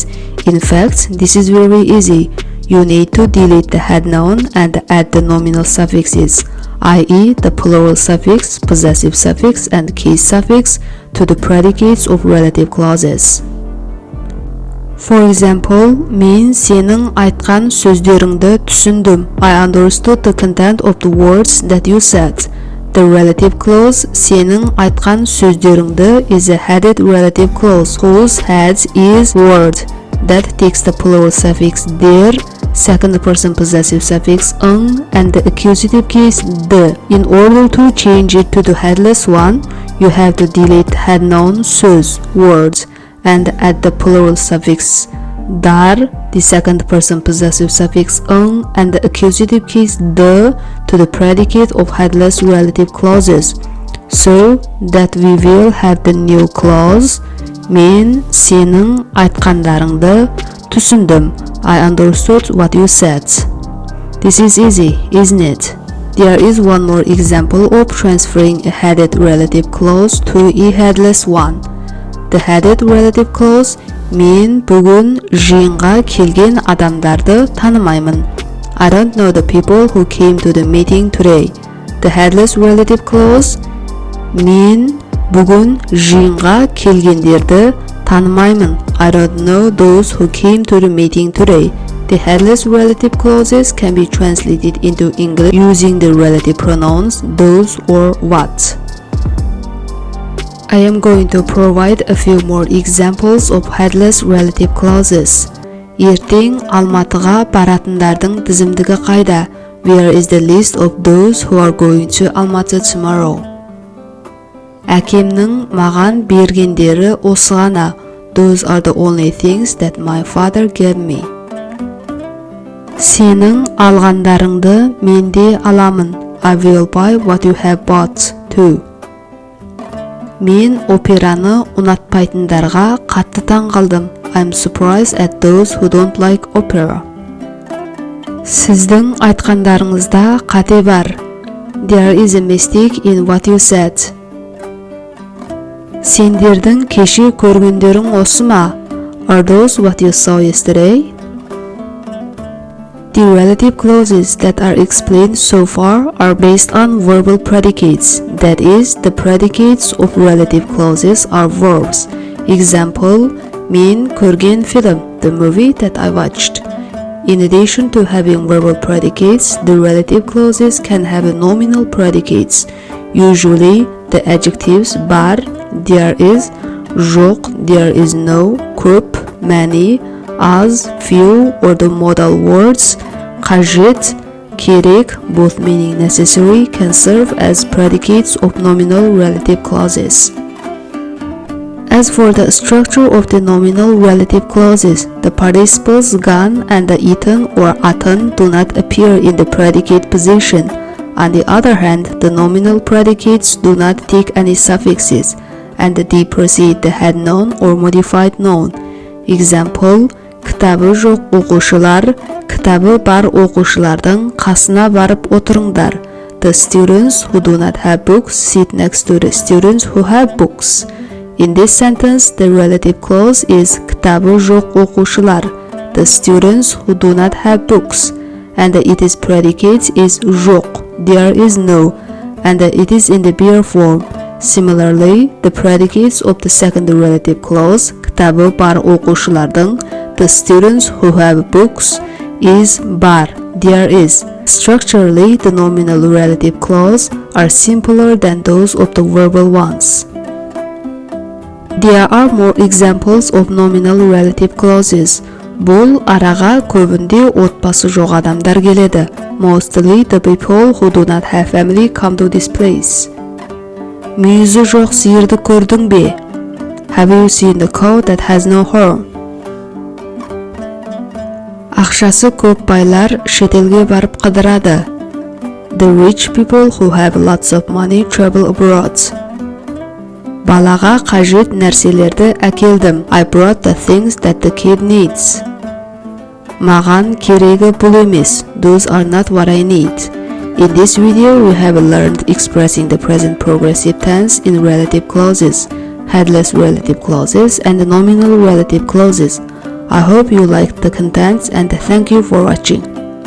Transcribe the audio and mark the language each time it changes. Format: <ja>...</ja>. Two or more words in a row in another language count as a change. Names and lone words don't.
<en>In fact, this is very easy. You need to delete the head noun and add the nominal suffixes, i.e. the plural suffix, possessive suffix, and case suffix to the predicates of relative clauses. For example,</en> <kk>мен сенің айтқан сөздеріңді түсіндім.</kk> <en>I understood the content of the words that you said. The relative clause</en> <kk>сенің айтқан сөздеріңді</kk> <en>is a headed relative clause whose head is word that takes the plural suffix der, second person possessive suffix ing, and the accusative case the. In order to change it to the headless one, you have to delete head noun söz, words, and add the plural suffix dar, the second person possessive suffix ing, and the accusative case the to the predicate of headless relative clauses, so that we will have the new clause.</en> <kk>Мен сенің айтқандарыңды түсіндім.</kk> <en>I understood what you said. This is easy, isn't it? There is one more example of transferring a headed relative clause to a headless one. The headed relative clause</en> <kk>мен бүгін жиынға келген адамдарды танымаймын.</kk> <en>I don't know the people who came to the meeting today. The headless relative clause</en> <kk>мен бүгін жиынға келгендерді танымаймын.</kk> <en>I don't know those who came to the meeting today. The headless relative clauses can be translated into English using the relative pronouns those or what. I am going to provide a few more examples of headless relative clauses.</en> <kk>Ертең Алматыға баратындардың тізімдігі қайда?</kk> <en>Where is the list of those who are going to Almaty tomorrow?</en> <kk>Әкемнің маған бергендері осы ғана.</kk> <en>Those are the only things that my father gave me.</en> <kk>Сенің алғандарыңды мен де аламын.</kk> <en>I will buy what you have bought too.</en> <kk>Мен операны ұнатпайтындарға қатты таң қалдым.</kk> <en>I'm surprised at those who don't like opera.</en> <kk>Сіздің айтқандарыңызда қате бар.</kk> <en>There is a mistake in what you said.</en> <kk>Сендердің кеше көргендерің осы ма?</kk> <en>Are those what you saw yesterday? The relative clauses that are explained so far are based on verbal predicates. That is, the predicates of relative clauses are verbs. Example,</en> <kk>мен көрген</kk> <en>film, the movie that I watched. In addition to having verbal predicates, the relative clauses can have nominal predicates. Usually, the adjectives бар, there is, жоқ, there is no, көп, many, аз, few, or the modal words</en> <kk>қажет, керек,</kk> <en>both meaning necessary, can serve as predicates of nominal relative clauses. As for the structure of the nominal relative clauses, the participles gone and the eaten or атын do not appear in the predicate position. On the other hand, the nominal predicates do not take any suffixes, and they precede the head noun or modified noun. Example,</en> <kk>кітабы жоқ оқушылар, кітабы бар оқушылардың қасына барып отырыңдар.</kk> <en>The students who do not have books sit next to the students who have books. In this sentence, the relative clause is</en> <kk>кітабы жоқ оқушылар,</kk> <en>the students who do not have books, and its predicate is жоқ, there is no, and it is in the bare form. Similarly, the predicates of the second relative clause,</en> <kk>кітабы бар оқушылардың,</kk> <en>the students who have books, is бар, there is. Structurally, the nominal relative clause are simpler than those of the verbal ones. There are more examples of nominal relative clauses.</en> <kk>Бұл араға көбінде отбасы жоқ адамдар келеді.</kk> <en>Mostly the people who do not have family come to this place.</en> <kk>Мүйізі жоқ сиырды көрдің бе?</kk> <en>Have you seen the cow that has no horn?</en> <kk>Ақшасы көп байлар шетелге барып қыдырады.</kk> <en>The rich people who have lots of money travel abroad.</en> <kk>Балаға қажет нәрселерді әкелдім.</kk> <en>I brought the things that the kid needs.</en> <kk>Маған керегі бұл емес.</kk> <en>Those are not what I need. In this video, we have learned expressing the present progressive tense in relative clauses, headless relative clauses, and nominal relative clauses. I hope you liked the contents and thank you for watching.</en>